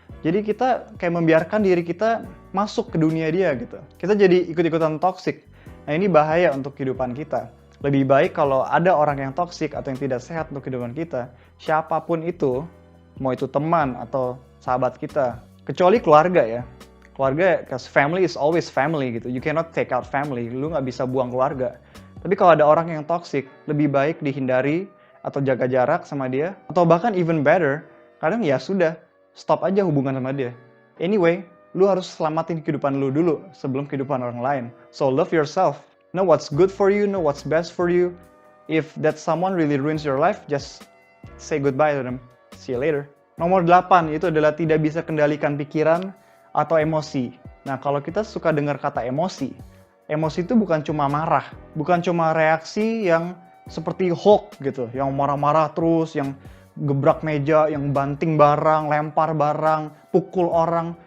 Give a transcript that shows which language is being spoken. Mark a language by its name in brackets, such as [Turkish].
[Indonesian] Jadi kita kayak membiarkan diri kita masuk ke dunia dia gitu. Kita jadi ikut-ikutan toxic. Nah, ini bahaya untuk kehidupan kita. Lebih baik kalau ada orang yang toksik atau yang tidak sehat untuk kehidupan kita, siapapun itu, mau itu teman atau sahabat kita, kecuali keluarga ya. [English] Keluarga, because family is always family gitu. You cannot take out family, [Indonesian] lu nggak bisa buang keluarga. Tapi kalau ada orang yang toksik, lebih baik dihindari atau jaga jarak sama dia. Atau bahkan [English] even better, [Indonesian] kadang ya sudah, stop aja hubungan sama dia. Anyway, lu harus selamatin kehidupan lu dulu sebelum kehidupan orang lain. [English] So love yourself. Know what's good for you, know what's best for you. If that someone really ruins your life, just say goodbye to them. See you later. [Indonesian] Nomor 8 itu adalah tidak bisa kendalikan pikiran atau emosi. Nah, kalau kita suka dengar kata emosi, emosi itu bukan cuma marah, bukan cuma reaksi yang seperti Hulk gitu, yang marah-marah terus, yang gebrak meja, yang banting barang, lempar barang, pukul orang.